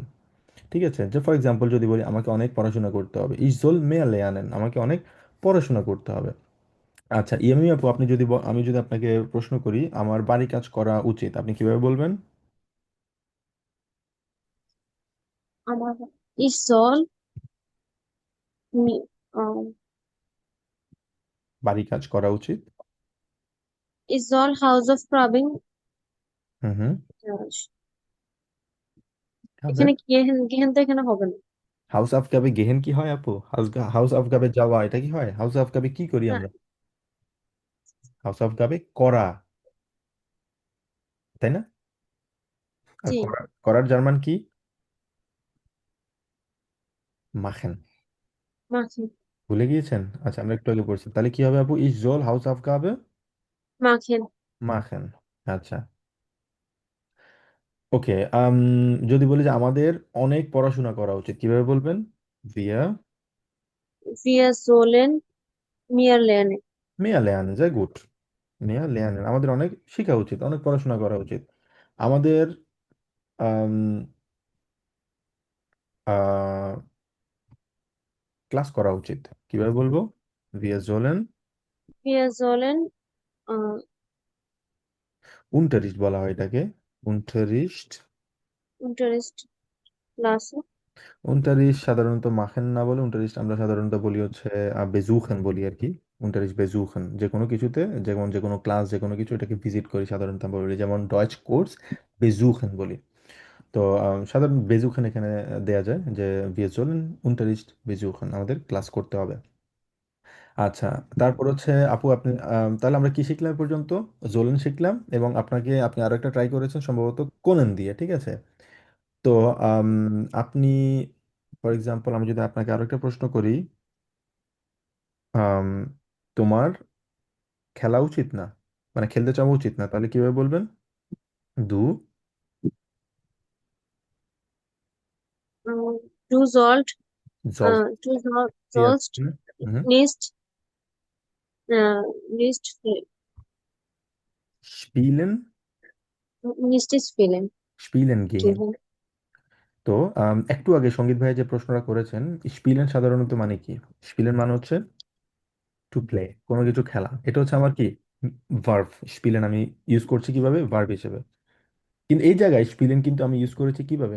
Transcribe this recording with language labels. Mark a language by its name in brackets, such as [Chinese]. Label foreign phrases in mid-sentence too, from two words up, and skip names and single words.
[Bangla] ঠিক আছে, যে [English] for example [Bangla] যদি বলি আমাকে অনেক পড়াশোনা করতে হবে, [German] ich soll mehr lernen, [Bangla] আমাকে অনেক পড়াশোনা করতে হবে। আচ্ছা ইয়ামি আপু, আপনি যদি আমি যদি আপনাকে প্রশ্ন করি আমার বাড়ি কাজ করা উচিত, আপনি কিভাবে বলবেন? [German] আমার ich soll mi- আহ, [Bangla] বাড়ি কাজ করা উচিত। [German] ich soll Hausaufgaben [Bangla] হুম হুম। আহ, হবে। এখানে গেহেন গেহেন তো এখানে হবে না। [German] Hausaufgaben gehen [Bangla] কি হয় আপু? হাউস অফ কাবে যাওয়া এটা কি হয়? হাউস অফ কাবে কি করি না, আমরা? হাউস অফ কাবে করা, তাই না? আর জি, করার জার্মান কি? মাখেন। মাখেন, ভুলে গিয়েছেন? আচ্ছা, আমরা একটু আগে পড়ছি, তাহলে কি হবে আপু? [German] Ich soll Hausaufgaben মাখেন, [Bangla] মাখেন। আচ্ছা, ওকে। যদি বলি যে আমাদের অনেক পড়াশোনা করা উচিত, কিভাবে বলবেন? [German] ভিয়া wir sollen mehr lernen. mehr lernen sehr gut. mehr lernen [Bangla] আমাদের অনেক শেখা উচিত, অনেক পড়াশোনা করা উচিত। আমাদের ক্লাস করা উচিত, কিভাবে বলবো? [German] wir sollen Wir sollen äh, [Bangla] উনটারিস্ট বলা হয় এটাকে, উনটারিস্ট। [German] Unterricht lassen. [Bangla] উনটারিশ সাধারণত মাখেন না বলে উনটারিশ আমরা সাধারণত বলি হচ্ছে বেজুখেন বলি আর কি। [German] Unterricht besuchen, [Bangla] যে কোনো কিছুতে, যেমন যে কোনো ক্লাস, যে কোনো কিছু, এটাকে ভিজিট করি সাধারণত আমরা বলি, যেমন [German] Deutschkurs besuchen [Bangla] বলি। তো সাধারণ বেজুখেন এখানে দেয়া যায় যে [German] wir sollen Unterricht besuchen, [Bangla] আমাদের ক্লাস করতে হবে। আচ্ছা, তারপর হচ্ছে আপু আপনি তাহলে আমরা কি শিখলাম এ পর্যন্ত? জোলেন শিখলাম, এবং আপনি আরো একটা ট্রাই করেছেন সম্ভবত কোনেন দিয়ে, ঠিক আছে। তো আম, আপনি [English] for example [Bangla] আমি যদি আপনাকে আরো একটা প্রশ্ন করি, আম, তোমার খেলা উচিত না, মানে খেলতে চাওয়া উচিত না, তাহলে কিভাবে বলবেন? [German] দু Du sollst, জল sollst nicht, স্পিলেন nicht spielen. spielen gehen. Gehen. [Bangla] তো একটু আগে সঙ্গীত ভাই যে প্রশ্নটা করেছেন, স্পিলেন সাধারণত মানে কি? স্পিলেন মানে হচ্ছে [English] to play, [Bangla] কোনো কিছু খেলা, এটা হচ্ছে আমার কি ভার্ব। স্পিলেন আমি ইউজ করছি কিভাবে? ভার্ব হিসেবে। কিন্তু এই জায়গায় স্পিলেন কিন্তু আমি ইউজ করেছি কিভাবে?